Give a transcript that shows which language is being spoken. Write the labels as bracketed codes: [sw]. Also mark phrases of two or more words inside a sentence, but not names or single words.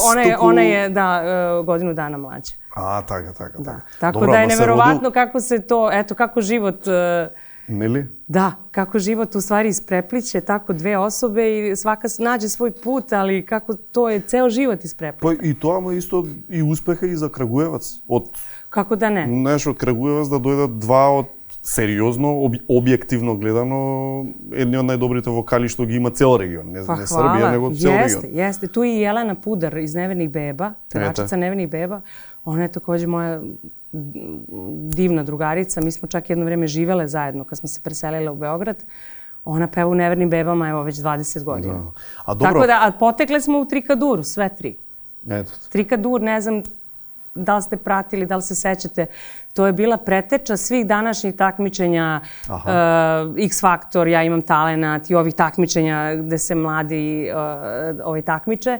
[sr] Ona je, da, godinu dana mlađa. [mk] A, taka. [sr] Tako da je neverovatno kako se to, eto, kako život... [mk] Neli? [sr] Da, kako život u stvari isprepliće tako dve osobe i svaka nađe svoj put, ali kako to je ceo život isprepliće. [mk] Pa i тоа му isto и успеха и за Крагуеваc. [sr] Kako da ne? [mk] Знаеш, од Крагуеваc да дојдат два од сериозно, објективно гледано, едни од најдобрите вокали што ги има цел регион. Не Србија, него цел регион. [sr] Jeste. Tu je i Jelena Pudar iz Nevernih beba, pevačica Nevernih beba. Ona je takođe moja divna drugarica. Mi smo čak jedno vreme živele zajedno kad smo se preselile u Beograd. Ona peva u Nevernim bebama, evo, već 20 godina. Tako da, a potekle smo u Trikaduru, sve tri. Trikadur, ne znam da li ste pratili, da li se sećate, to je bila preteča svih današnjih takmičenja, X Faktor, Ja imam talenat i ovih takmičenja gde se mladi takmiče.